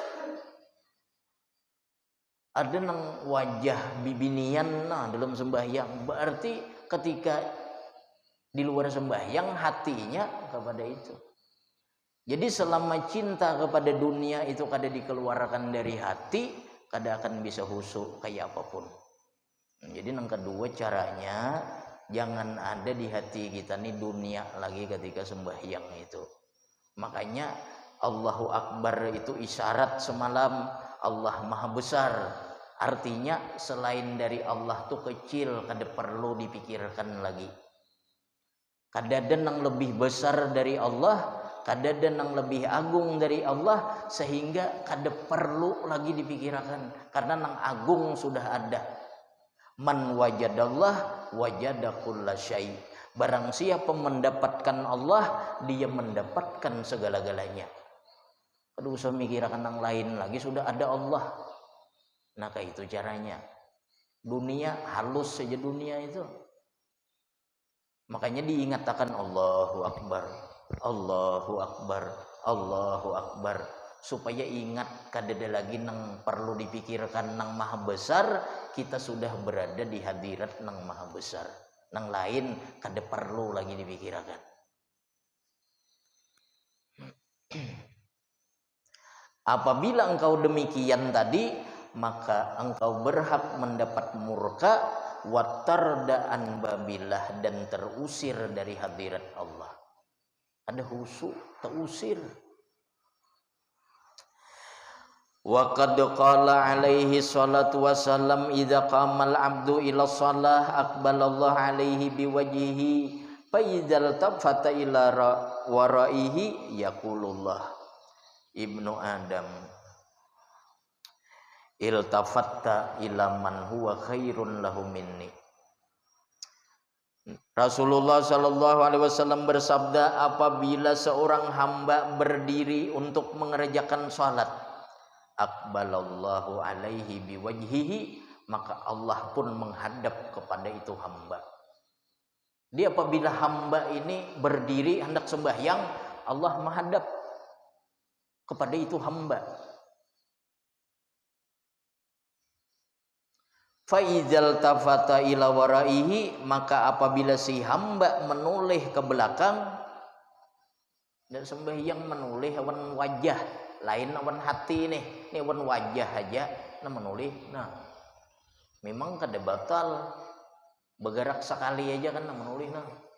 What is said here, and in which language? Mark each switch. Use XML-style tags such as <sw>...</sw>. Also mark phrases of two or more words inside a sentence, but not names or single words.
<bjn>Ada nang wajah bibinian nah dalam sembahyang, berarti ketika di luar sembahyang hatinya kepada itu. Jadi selama cinta kepada dunia itu kada dikeluarkan dari hati, kada akan bisa khusyuk kayak apapun.</bjn> <id>Jadi yang kedua caranya jangan ada di hati kita nih dunia lagi ketika sembahyang itu. Makanya</id> <ar>الله أكبر</ar> <id>itu isyarat semalam Allah Maha Besar.</id> <bjn>Artinya selain dari Allah tuh kecil, kada perlu dipikirkan lagi. Kada ada yang lebih besar dari Allah, kada ada yang lebih agung dari Allah, sehingga kada perlu lagi dipikirkan karena yang agung sudah ada.</bjn> <ar>من وجد الله وجد كل شيء'.</ar> <id>Barang siapa mendapatkan Allah, dia mendapatkan segala-galanya.</id> <bjn>Kada usah mikirkan yang lain lagi, sudah ada Allah.</bjn> <id>Nah, kayak itu caranya. Dunia halus saja dunia itu. Makanya diingatkan</id> <ar>الله أكبر، الله أكبر، الله أكبر,</ar> <bjn>supaya ingat kada ada lagi nang perlu dipikirkan nang Maha Besar. Kita sudah berada di hadirat nang Maha Besar. Nang lain kada perlu lagi dipikirkan.</bjn> <id>Apabila engkau demikian tadi, maka engkau berhak mendapat murka, watardaan babillah, dan terusir dari hadirat Allah. Ada khusyuk, terusir.</id> <ar>وقد قال عليه الصلاة والسلام إذا قام العبد إلى الصلاة أقبل الله عليه بوجهه فإذا التفت إلى ورائه يقول الله ابن آدم التفت إلى من هو خير له مني.</ar> <id>Rasulullah</id> <ar>صلى الله عليه وسلم</ar> <id>bersabda, apabila seorang hamba berdiri untuk mengerjakan salat,</id> <ar>أقبل الله عليه بوجهه,</ar> <id>maka Allah pun menghadap kepada itu hamba. Dia apabila hamba ini berdiri hendak sembahyang, Allah menghadap kepada itu hamba.</id> <ar>فإذا التفت إلى ورائه,</ar> <bjn>maka apabila si hamba menoleh ke belakang, dan sembahyang menoleh awan wajah, lain awan hati nih, ini awan wajah aja, nah menoleh, nah memang kada batal, bergerak sekali aja kan, nah menoleh, nah.</bjn>